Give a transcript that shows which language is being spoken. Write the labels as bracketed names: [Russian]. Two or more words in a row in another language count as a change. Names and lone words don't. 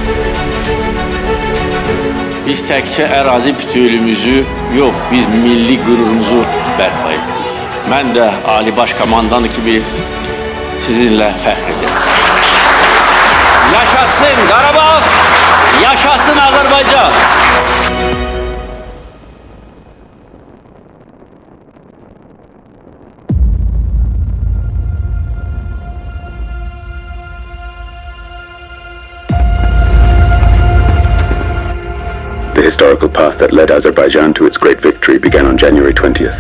[Azerbaijani] Biz təkcə ərazi bütövlüyümüzü yox, biz milli qürurumuzu bərpa etdik. Mən də Ali Baş Komandanı kimi sizinlə fəxr edirəm. Yaşasın Qarabağ, yaşasın Azərbaycan! [English] The historical path that led Azerbaijan to its great victory began on January 20th.